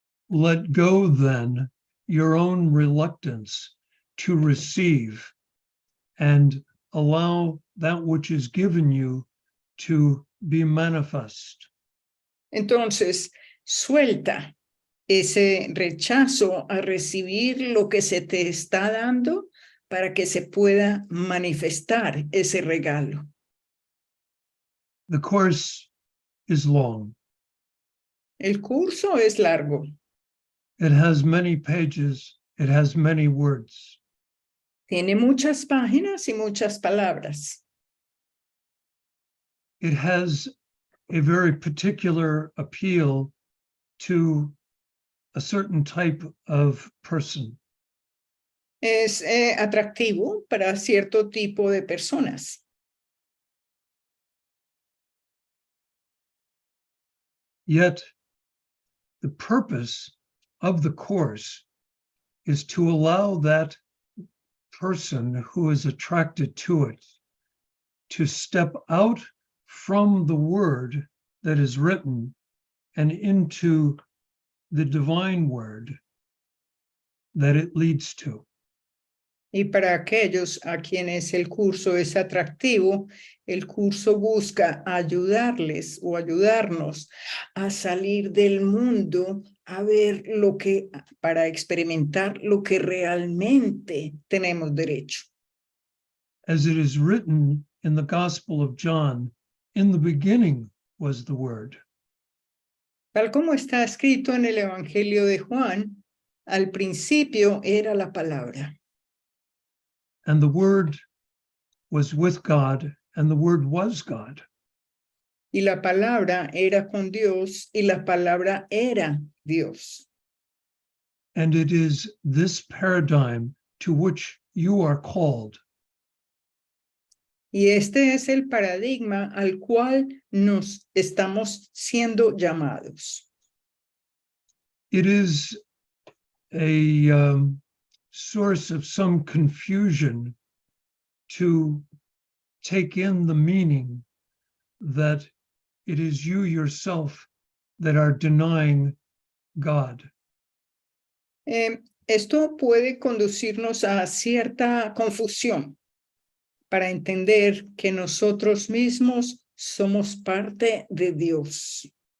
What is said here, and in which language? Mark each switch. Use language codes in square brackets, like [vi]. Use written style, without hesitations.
[en] Let go then your own reluctance to receive and allow that which is given you to be manifest. [es] Entonces, suelta ese rechazo a recibir lo que se te está dando para que se pueda manifestar ese regalo. [en] The course is long. [es] El curso es largo. [en] It has many pages. It has many words. [es] Tiene muchas páginas y muchas palabras. [en] It has a very particular appeal to a certain type of person. [es] Es atractivo para cierto tipo de personas. [en] Yet, the purpose of the course is to allow that person who is attracted to it to step out from the word that is written and into the divine word that it leads to. [es] Y para aquellos a quienes el curso es atractivo, el curso busca ayudarles o ayudarnos a salir del mundo, a ver lo que, para experimentar lo que realmente tenemos derecho. [en] As it is written in the Gospel of John, in the beginning was the Word. [es] Tal como está escrito en el Evangelio de Juan, al principio era la palabra. [en] And the Word was with God, and the Word was God. [es] Y la palabra era con Dios, y la palabra era Dios. [en] And it is this paradigm to which you are called. [es] Y este es el paradigma al cual nos estamos siendo llamados. [en] It is a source of some confusion to take in the meaning that it is you yourself that are denying God. [es] Esto puede conducirnos a cierta confusión para entender que nosotros mismos somos parte de Dios.